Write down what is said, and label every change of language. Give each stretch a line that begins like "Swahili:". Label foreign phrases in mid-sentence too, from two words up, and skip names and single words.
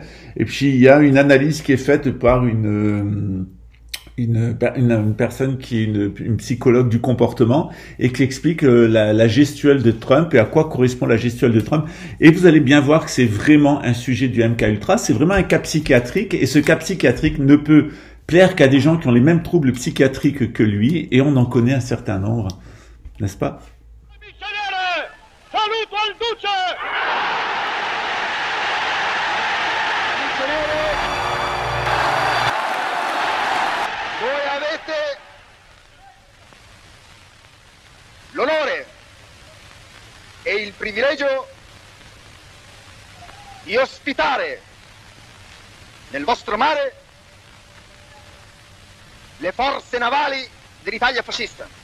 French: Et puis il y a une analyse qui est faite par une personne qui est une psychologue du comportement et qui explique la gestuelle de Trump et à quoi correspond la gestuelle de Trump. Et vous allez bien voir que c'est vraiment un sujet du MKUltra. C'est vraiment un cas psychiatrique et ce cas psychiatrique ne peut plaire qu'à des gens qui ont les mêmes troubles psychiatriques que lui, et on en connaît un certain nombre, n'est-ce pas?
Italian: Saluto al Duce! Voi avete l'onore e il privilegio di ospitare nel vostro mare le forze navali dell'Italia fascista.